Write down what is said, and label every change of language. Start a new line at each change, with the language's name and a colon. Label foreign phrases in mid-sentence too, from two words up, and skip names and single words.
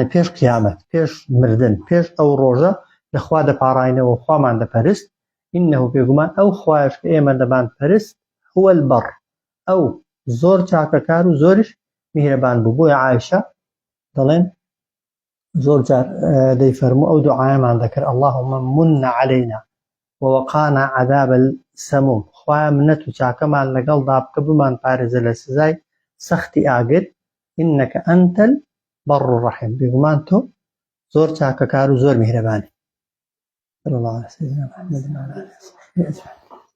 Central Kurdish: پێش قیامەت پێش مردن پێش ئەو ڕۆژە لەخوا دەپاڕاینەوە خوامان دەپەرست ئینەهو بێگومان ئەو خوایش کە ئێمە دەمان پەرست
Arabic: هو البەڕ
Central Kurdish: ئەو زۆر چاکەکار و زۆریش میهرەبان بوو بۆیە عایشە دەڵێن زۆر جار دەیفەرموو ئەو دوعایەمان دەکرد
Arabic: اللهم من علينا ووقانا عذاب السموم
Central Kurdish: خوایە منەت و چاکەمان لەگەڵدا بکە بمان پارێزە لە سزای سەختی ئاگر
Arabic: ئینەکە ئەنتە البەڕ الرەحیم
Central Kurdish: بێگومان تۆ زۆر چاکەکار و زۆر میهرەبانی
Arabic: صلی الله علیه و سلم محمد و علی آله و صحبه أجمعین